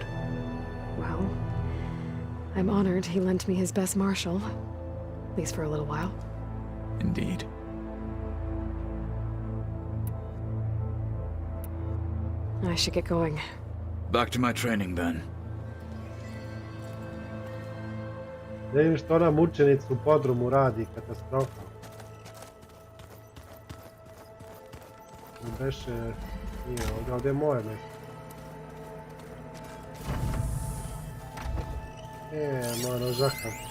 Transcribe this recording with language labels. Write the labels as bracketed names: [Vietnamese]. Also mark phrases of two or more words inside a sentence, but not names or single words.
[English] Well, I'm honored he lent me his best marshal. At least for a little while. Indeed. I should get going. Back to my training, then. [Bosnian] Da vidim što ona mučenica u podrumu radi, katastrofa. Beše, nije ovdje, ovdje je moje mjesto. Moja nožaka.